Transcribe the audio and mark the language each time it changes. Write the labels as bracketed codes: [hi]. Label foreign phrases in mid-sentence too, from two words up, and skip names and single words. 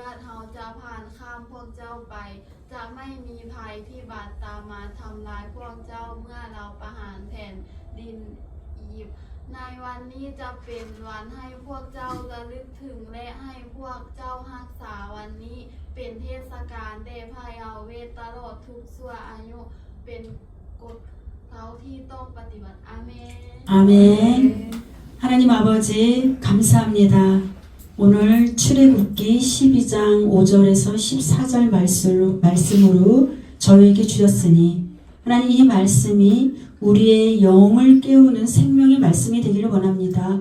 [th] อดเราจะผ่านข้ามพวกเจ้าไปจะไม่มีภัยที่บาดตามมาทำลายพวกเจ้าเมื่อเราประหารแผ่นดินอียิปต์ในวันนี้จะเป็นวันให้พวกเจ้าระลึกถึงและให้พวกเจ้ารักษาวันนี้เป็นเทศกาลแด่พระยาเวห์ตลอดทุกชั่วอายุเป็นกฎเราที่ต้องปฏิบัติอาเมน [ko] 아멘. 하나님 아버지 감사합니다. 오늘 출애굽기 12장 5절에서 14절 말씀으로 저희에게 주셨으니 하나님 이 말씀이 우리의 영을 깨우는 생명의 말씀이 되기를 원합니다.